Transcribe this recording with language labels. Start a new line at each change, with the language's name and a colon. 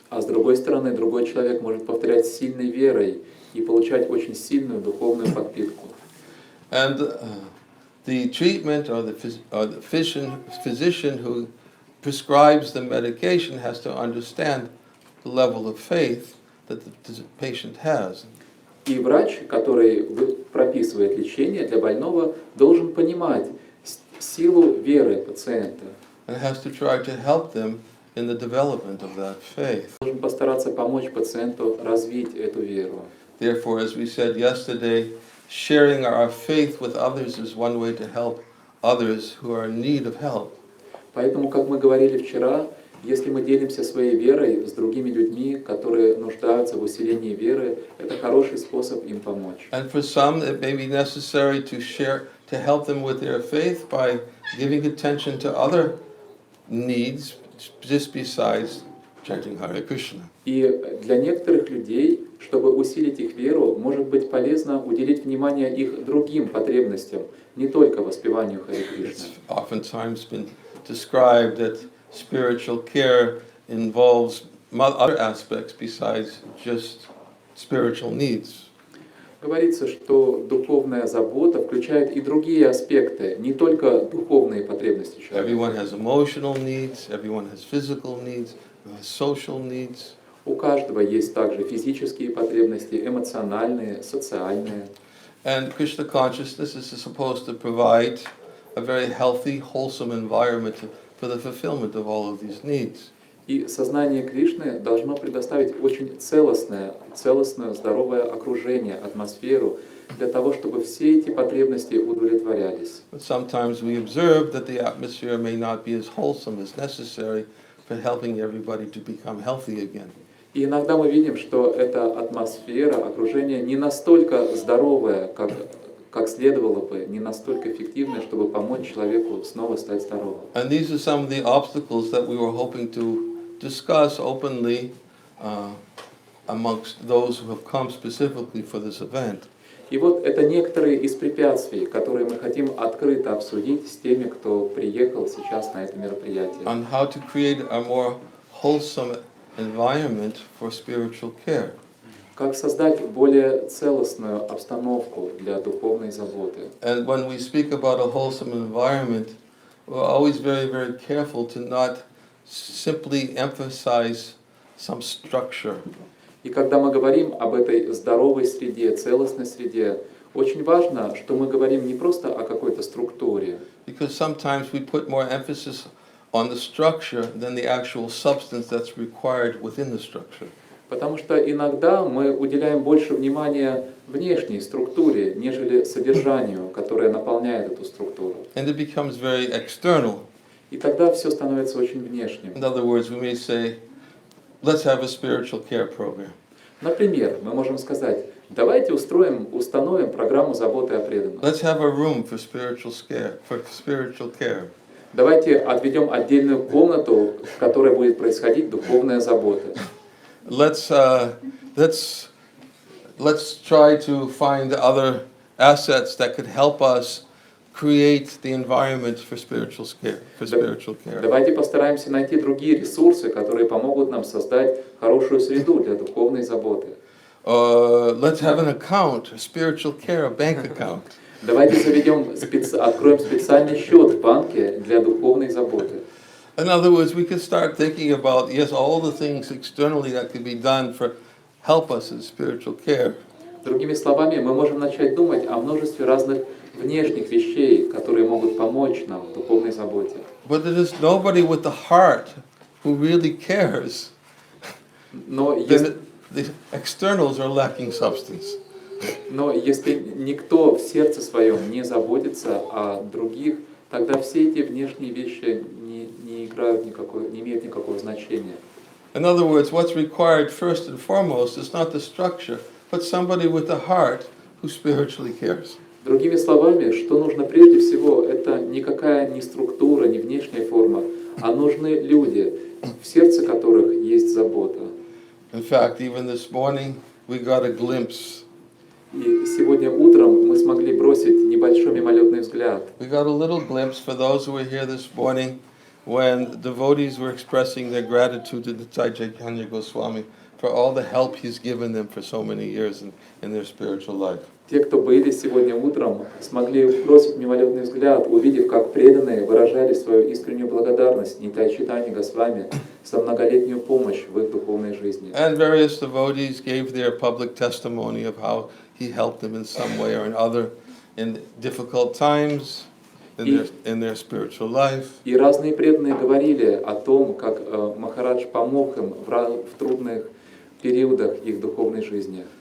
Russian: А с другой стороны, другой человек может повторять с сильной верой и получать очень сильную духовную подпитку.
English: And the treatment or the physician who prescribes the medication has to understand the level of faith that the patient has.
Russian: И врач, который прописывает лечение для больного, должен понимать силу веры пациента.
English: And has to try to help them in the development of that faith.
Russian: Должен постараться помочь пациенту развить эту веру.
English: Therefore, as we said yesterday, sharing our faith with others is one way to help others who are in need of help.
Russian: Поэтому, как мы говорили вчера, если мы делимся своей верой с другими людьми, которые нуждаются в усилении веры, это хороший способ им помочь.
English: And for some, it may be necessary to share, to help them with their faith by giving attention to other needs, just besides chanting Hare Krishna.
Russian: И для некоторых людей, чтобы усилить их веру, может быть полезно уделить внимание их другим потребностям, не только воспеванию Харе Кришны.
English: It's oftentimes been described that spiritual care involves other aspects besides just spiritual needs.
Russian: Говорится, что духовная забота включает и другие аспекты, не только духовные потребности человека.
English: Everyone has emotional needs, everyone has physical needs, social needs.
Russian: У каждого есть также физические потребности, эмоциональные, социальные.
English: And Krishna consciousness is supposed to provide a very healthy, wholesome environment for the fulfillment of all of these needs.
Russian: И сознание Кришны должно предоставить очень целостное, здоровое окружение, атмосферу, для того, чтобы все эти потребности удовлетворялись.
English: But sometimes we observe that the atmosphere may not be as wholesome as necessary for helping everybody to become healthy again.
Russian: И иногда мы видим, что эта атмосфера, окружение не настолько здоровое, как следовало бы, не настолько эффективное, чтобы помочь человеку снова стать здоровым.
English: And these are some of the obstacles that we were hoping to discuss openly amongst those who have come specifically for this event.
Russian: И вот это некоторые из препятствий, которые мы хотим открыто обсудить с теми, кто приехал сейчас на это мероприятие.
English: On how to create a more wholesome environment for spiritual care.
Russian: Как создать более целостную обстановку для духовной заботы.
English: And when we speak about a wholesome environment, we're always very, very careful to not simply emphasize some structure.
Russian: И когда мы говорим об этой здоровой среде, целостной среде, очень важно, что мы говорим не просто о какой-то структуре.
English: Because sometimes we put more emphasis on the structure than the actual substance that's required within the structure.
Russian: Потому что иногда мы уделяем больше внимания внешней структуре, нежели содержанию, которое наполняет эту структуру.
English: And it becomes very external.
Russian: И тогда все становится очень внешним.
English: In other words, we may say, let's have a spiritual care program.
Russian: Например, мы можем сказать, давайте установим программу заботы о преданных.
English: Let's have a room for spiritual care.
Russian: Давайте отведем отдельную комнату, в которой будет происходить духовная забота.
English: let's try to find other assets that could help us create the environment for spiritual care.
Russian: Давайте постараемся найти другие ресурсы, которые помогут нам создать хорошую среду для духовной заботы.
English: Let's have an account, a spiritual care, a bank account.
Russian: Давайте откроем специальный счет в банке для духовной заботы.
English: In other words, we could start thinking about, yes, all the things externally that could be done for help us in spiritual care.
Russian: Другими словами, мы можем начать думать о множестве разных внешних вещей, которые могут помочь нам в духовной заботе.
English: But there is nobody with the heart who really cares.
Russian: Но
English: Then the externals are lacking substance.
Russian: Но если никто в сердце своем не заботится о других, тогда все эти внешние вещи не имеют никакого значения.
English: In other words, what's required first and foremost is not the structure, but somebody with a heart who spiritually cares.
Russian: Другими словами, что нужно прежде всего, это никакая не структура, не внешняя форма, а нужны люди, в сердце которых есть забота.
English: In fact, even this morning, we got a glimpse.
Russian: И сегодня утром мы смогли бросить небольшой мимолетный взгляд.
English: We got a little glimpse for those who were here this morning when devotees were expressing their gratitude to the Ниранджана Swami for all the help he's given them for so many years in their spiritual life.
Russian: Те, кто были сегодня утром, смогли бросить мимолетный взгляд, увидев, как преданные выражали свою искреннюю благодарность Ниранджане Госвами за многолетнюю помощь в их духовной жизни.
English: And various devotees gave their public testimony of how he helped them in some way or another in difficult times in their spiritual life.
Russian: И разные преданные говорили о том, как Махарадж помог им в трудных периодах их духовной жизни.